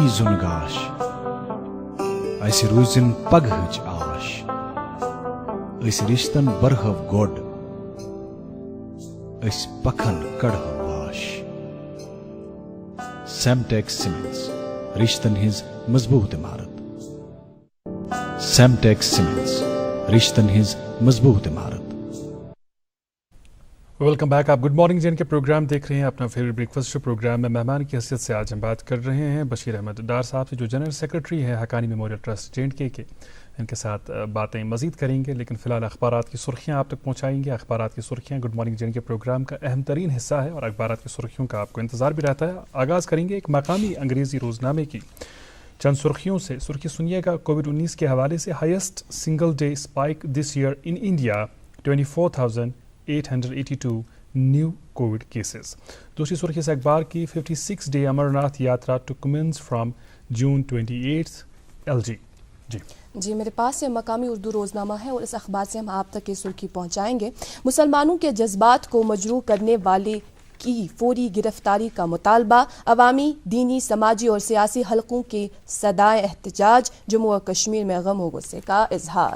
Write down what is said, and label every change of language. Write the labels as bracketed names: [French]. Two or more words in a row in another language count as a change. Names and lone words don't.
[Kashmiri] زُن گاش اسہِ روٗزِن پگہٕچ آش أسۍ رِشتن برہو گۄڈ أسۍ پکھن کڑہو واش. سیمٹیک سیمنٹس رشتن ہٕنٛز مضبوٗط عمارت. سیمٹیک سیمنٹس رشتن ہٕنٛز مضبوٗط عمارت. [English] welcome back. [Urdu] آپ گڈ مارننگ جن کے پروگرام دیکھ رہے ہیں اپنا فیوریٹ [English] breakfast show [Urdu] پروگرام میں. مہمان کی حیثیت سے آج ہم بات کر رہے ہیں بشیر احمد ڈار صاحب سے جو [English] general secretary [Urdu] ہیں حقانی میموریل ٹرسٹ JNK کے. ان کے ساتھ باتیں مزید کریں گے لیکن فی الحال اخبارات کی سرخیاں آپ تک پہنچائیں گے. اخبارات کی سرخیاں گڈ مارننگ جن کے پروگرام کا اہم ترین حصہ ہے اور اخبارات کی سرخیوں کا آپ کو انتظار بھی رہتا ہے. آغاز کریں گے ایک مقامی انگریزی روزنامے کی چند سرخیوں سے. سرخی سنیے گا کووڈ-19 کے حوالے سے [English] highest single day spike this year in India 24,882 new Covid cases. [Urdu] دوسری سرخی سے اخبار کی [English] 56 day Amarnath Yatra to commence from June 28 LG. जी [Urdu] جی، میرے پاس سے مقامی اردو روزنامہ ہے اور اس اخبار سے ہم آپ تک یہ سرخی پہنچائیں گے. مسلمانوں کے جذبات کو مجروح کرنے والے کی فوری گرفتاری کا مطالبہ، عوامی، دینی، سماجی اور سیاسی حلقوں کی صدائے احتجاج، جموں اور کشمیر میں غم و غصے کا اظہار.